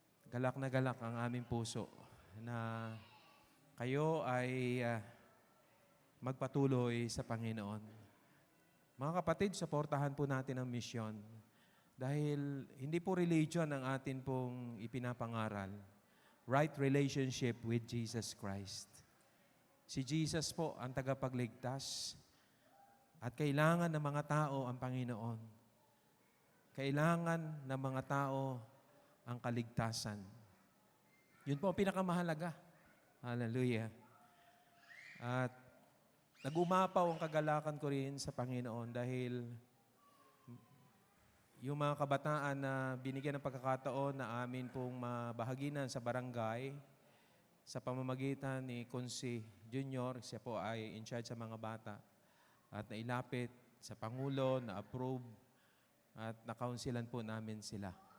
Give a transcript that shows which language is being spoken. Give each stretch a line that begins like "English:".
Filipino: Galak na galak ang aming puso na kayo ay magpatuloy sa Panginoon. Mga kapatid, suportahan po natin ang misyon dahil hindi po religion ang atin pong ipinapangaral.
English: Right relationship with Jesus Christ.
Filipino: Si Jesus po ang tagapagligtas at kailangan ng mga tao ang Panginoon. Kailangan ng mga tao ang kaligtasan. Yun po ang pinakamahalaga. Hallelujah. At nag-umapaw ang kagalakan ko rin sa Panginoon dahil yung mga kabataan na binigyan ng pagkakataon na amin pong mabahaginan sa barangay sa pamamagitan ni Consi Junior, siya po ay in charge sa mga bata at nailapit sa Pangulo, na-approve at nakaunsilan po namin sila.